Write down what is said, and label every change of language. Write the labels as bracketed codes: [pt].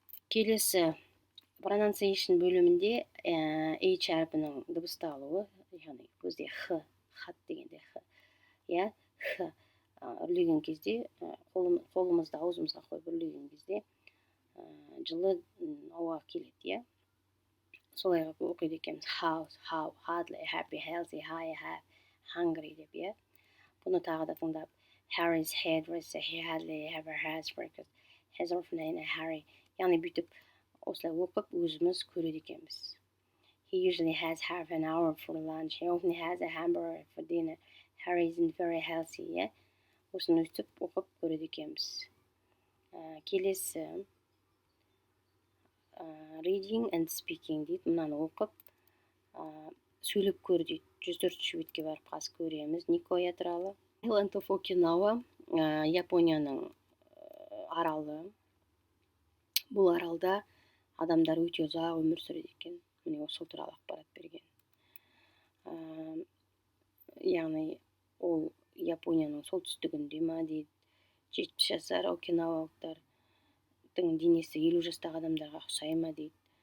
[kk] Келесі pronunciation бөлімінде H әрпінің дыбысталуы, яғни көзде Х, хат дегенде Х. Х үрлеген кезде, қолымызды аузымызға қойып үрлеген кезде жылы ауа келеді. Солай оқиды екенбіз. [en] How, hardly, happy, healthy, high, hungry деп. [kk] Бұны тағы да тыңдап. [en] Harry's hairdresser, he hardly ever has breakfast. He's often in a hurry. [kk] Яғни бүйтіп осылай оқып өзіміз көреді екенбіз. [en] He usually has half an hour for lunch. He often has a hamburger for dinner. Harry isn't very healthy. [kk] Осыны өйтіп оқып көреді екенбіз. Келесі reading and speaking дейді. Мынаны оқып сөйлеп көр дейді. 104-ші бетке барып қазір көреміз. Никоя туралы. [en] Island of Okinawa, [kk] Японияның аралы. Бұл аралда адамдар өте ұзақ өмір сүреді екен. Міне осы туралы ақпарат берген. Яғни ол Японияның солтүстігінде ма дейді. 70 жасар окинавалықтардың денесі 50 жастағы адамдарға ұқсай ма дейді.